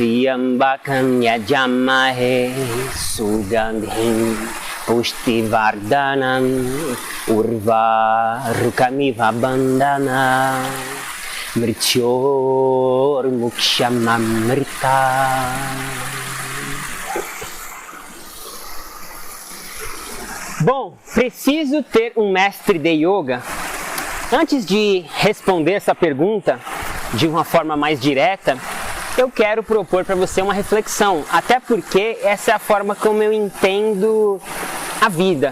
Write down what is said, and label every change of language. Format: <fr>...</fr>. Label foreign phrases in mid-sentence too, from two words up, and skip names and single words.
<sa>Triambakam yajamahe sugandhim pushtivardhanam urvarukamiva bandhana mrityor mukshamamrita.</sa> <pt>Bom, preciso ter um mestre de yoga? Antes de responder essa pergunta de uma forma mais direta, eu quero propor para você uma reflexão, até porque essa é a forma como eu entendo a vida.</pt>